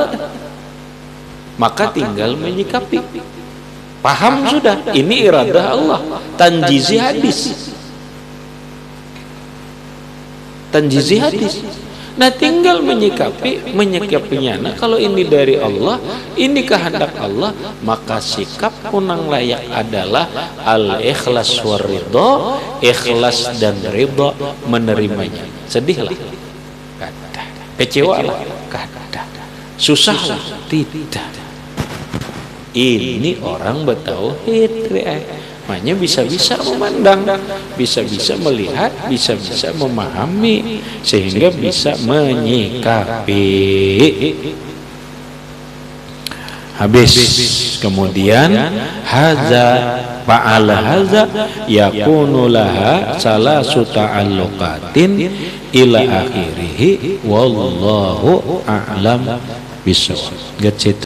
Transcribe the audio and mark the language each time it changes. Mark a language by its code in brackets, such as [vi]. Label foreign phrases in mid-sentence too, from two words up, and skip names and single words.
[id] Maka tinggal menyikapi. Paham sudah, ini iradah Allah, [ar] تنجيزي حادث. تنجيزي حادث. [id] Nah, tinggal menyikapinya. Nah, kalau ini dari Allah, ini kehendak Allah, maka sikap punang layak adalah [ar] الإخلاص والرضا, [id] ikhlas dan ridho menerimanya. Sedihlah, kada. Kecewalah, kada. Susahlah, tidak. Ini orang bertauhid. Makanya bisa-bisa memandang, bisa-bisa melihat, bisa-bisa memahami, sehingga bisa menyikapi. Habis. [ar] Kemudian هذا فعلى هذا يكون لها ثلاث تعلقات إلى آخره والله أعلم بالصواب.